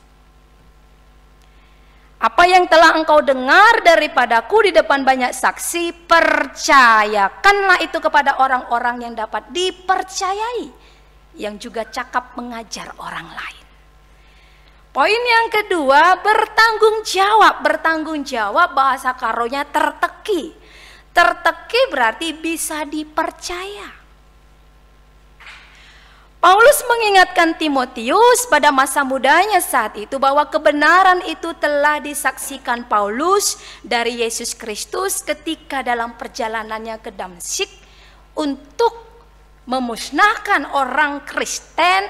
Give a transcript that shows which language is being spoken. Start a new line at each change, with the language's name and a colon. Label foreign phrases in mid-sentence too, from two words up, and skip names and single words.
Indonesian: Apa yang telah engkau dengar daripadaku di depan banyak saksi, percayakanlah itu kepada orang-orang yang dapat dipercayai, yang juga cakap mengajar orang lain. Poin yang kedua, bertanggung jawab. Bertanggung jawab bahasa karonya terteki. Terteki berarti bisa dipercaya. Paulus mengingatkan Timotius pada masa mudanya saat itu bahwa kebenaran itu telah disaksikan Paulus dari Yesus Kristus ketika dalam perjalanannya ke Damsyik untuk memusnahkan orang Kristen.